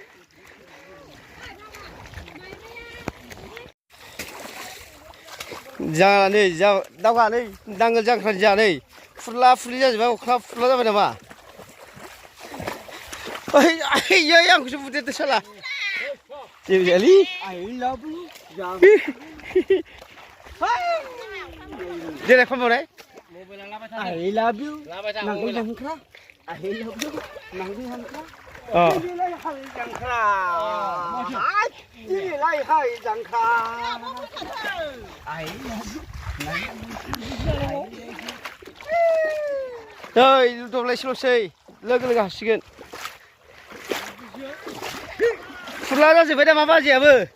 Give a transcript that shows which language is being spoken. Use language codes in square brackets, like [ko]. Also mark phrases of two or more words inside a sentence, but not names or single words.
[brx] जानानै दावगा नै नांगोल जांख्रानि जानै फुरला फुरलि जाजोब्बाय अख्ला फुरला जाबाय नामा ओइ आंखौसो बुदेरदो साला जेबो जायालै देनाय फन बावनाय [en] I love you [brx] नांगोल जांख्रा [en] I love you [brx] नांगोल जांख्रा दिनैलाय हाल जांख्रा दिनैलाय हाल जांख्रा ओइ दब्लायसेल'सै लोगो हासिगोन फुरला जाजोब्बाय दा मा बाजियाबो